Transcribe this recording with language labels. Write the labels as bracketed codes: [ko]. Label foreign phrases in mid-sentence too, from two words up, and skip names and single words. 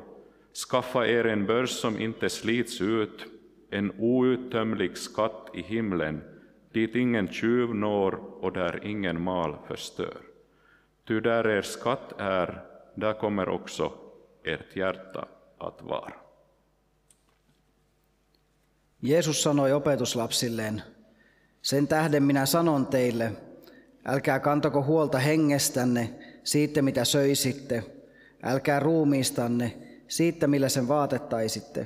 [sv] Skaffa er en börs som inte slits ut, en outtömlig skatt i himlen, dit ingen tjuv når och där ingen mal förstör. Ty där er skatt är, där kommer också ert hjärta att vara. [fi] Jeesus sanoi opetuslapsilleen: Sen tähden minä sanon teille, älkää kantako huolta hengestänne, siitä mitä söisitte, älkää ruumiistanne, siitä millä sen vaatettaisitte.